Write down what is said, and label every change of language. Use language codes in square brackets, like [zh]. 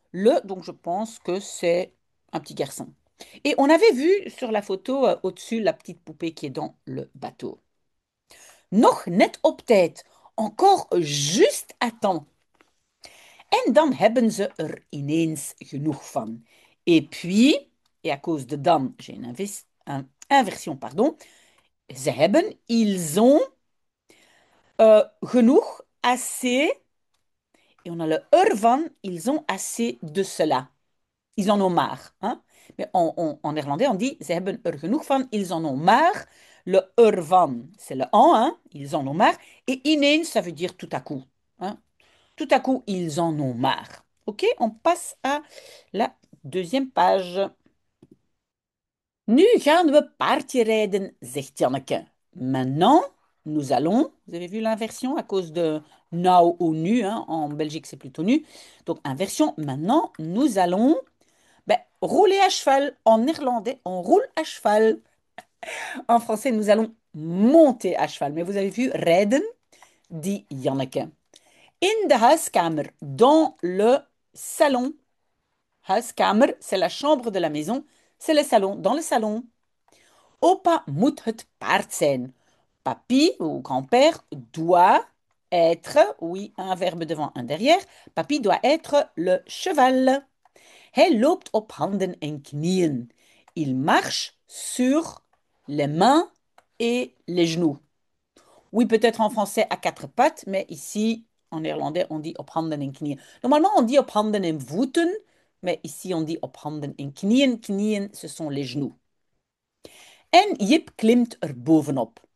[fr] Le, donc je pense que c'est un petit garçon. Et on avait vu sur la photo au-dessus la petite poupée qui est dans le bateau. [nl] Nog net op tijd. [fr] Encore juste à temps. [nl] En dan hebben ze er ineens genoeg van. [fr] Et puis, et à cause de dan, j'ai une inversion, pardon. [nl] Ze hebben, [fr] ils ont genoeg, assez. Et on a le ervan, ils ont assez de cela. Ils en ont marre, hein. Mais en néerlandais, on dit [nl] ze hebben er genoeg van, [fr] ils en ont marre. Le ervan, c'est le en, hein, ils en ont marre. Et ineens, ça veut dire tout à coup, hein. Tout à coup, ils en ont marre. Ok, on passe à la deuxième page. [nl] Nu gaan we paardje rijden, zegt Janneke. [fr] Maintenant, nous allons. Vous avez vu l'inversion à cause de now ou nu, hein. En Belgique, c'est plutôt nu. Donc, inversion. Maintenant, nous allons ben, rouler à cheval. En néerlandais, on roule à cheval. En français, nous allons monter à cheval. Mais vous avez vu, rijden, dit Janneke. [nl] In de huiskamer, [fr] dans le salon. Huiskamer, c'est la chambre de la maison. C'est le salon, dans le salon. [nl] Opa moet het paard zijn. [fr] Papy ou grand-père doit être, oui, un verbe devant, un derrière. Papy doit être le cheval. [nl] Hij loopt op handen en knieën. [fr] Il marche sur les mains et les genoux. Oui, peut-être en français à quatre pattes, mais ici, en néerlandais, on dit [nl] op handen en knieën. [fr] Normalement, on dit [nl] op handen en voeten, [fr] mais ici, on dit [nl] op handen en knieën. [fr] Knieën, ce sont les genoux. [nl] En Jip klimt er bovenop.